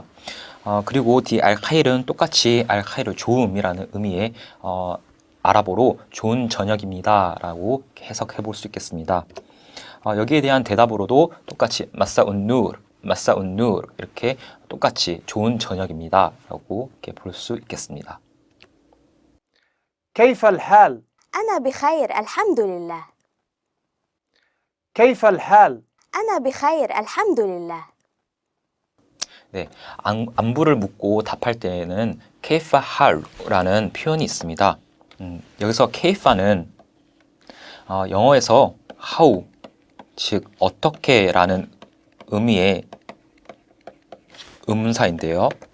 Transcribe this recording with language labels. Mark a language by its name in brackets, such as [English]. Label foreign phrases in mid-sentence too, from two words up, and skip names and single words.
[Korean] 그리고 뒤 알카일은 똑같이 알카일을 좋음이라는 의미의 아랍어로 좋은 저녁입니다 라고 해석해 볼 수 있겠습니다. 여기에 대한 대답으로도 똑같이 마사운 누르 이렇게 똑같이 좋은 저녁입니다 라고 이렇게 볼 수 있겠습니다. [Arabic] كيف الحال؟ أنا بخير الحمد لله. كيف الحال؟ أنا بخير الحمد لله. [Korean] 네, 안부를 묻고 답할 때에는 케이파 할라는 표현이 있습니다. 여기서 케이파는 영어에서 how, 즉 어떻게라는 의미의 의문사인데요.